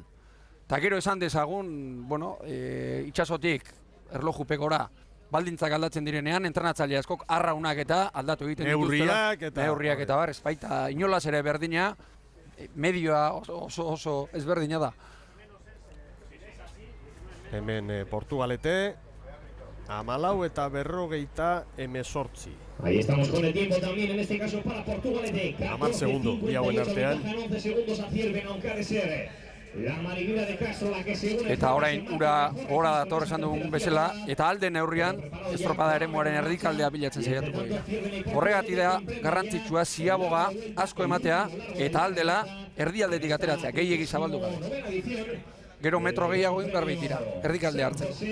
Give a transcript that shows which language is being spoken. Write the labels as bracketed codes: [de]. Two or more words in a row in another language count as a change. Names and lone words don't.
[eu] Eta gero esan dezagun, bueno, itxasotik erlojupekora, baldintzak aldatzen direnean, entrenatzaile askok arraunak eta aldatu egiten dituztela. Neurriak eta bar, espaita inolaz ere berdina, medioa oso ezberdina da. Hemen Portugalete, 14 eta 58. [es] Ahí estamos con el tiempo también, en este caso para Portugalete. [eu] 10 segundo, bi hauen artean. [es] 11 segundos a Zierbena, aunque ha de ser la marigrera de Castro la que según... [eu] Eta orain ura dator esan dugun bezala, eta alde neurrian estropada eremuaren erdikaldea bilatzen saiatuko dira. Horregatik da garrantzitsua ziaboga asko ematea, eta aldela erdialdetik ateratzea, gehiegi zabaldu gabe. Gero metro gehiago egin behar baitira, erdikalde hartzen.